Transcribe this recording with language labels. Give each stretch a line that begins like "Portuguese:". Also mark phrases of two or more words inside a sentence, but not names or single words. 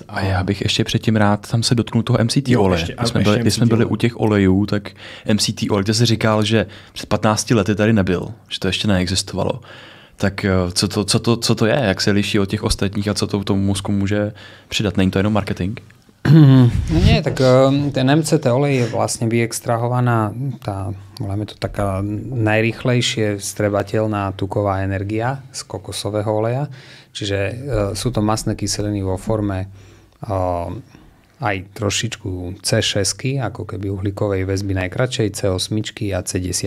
Czech: A já bych ještě předtím rád tam se dotknul toho MCT oleje. Když jsme byli u těch olejů, tak MCT olej, ty jsi říkal, že před 15 lety tady nebyl, že to ještě neexistovalo. Tak co to je? Jak se liší od těch ostatních a co to tomu mozku může přidat? Není to jenom marketing?
Slovak: Nie, tak ten MCT olej je vlastne vyextrahovaná tá, voláme to taká najrýchlejšie vstrebateľná tuková energia z kokosového oleja. Čiže sú to mastné kyseliny vo forme aj trošičku C6, ako keby uhlíkovej väzby najkratšej, C8 a C10.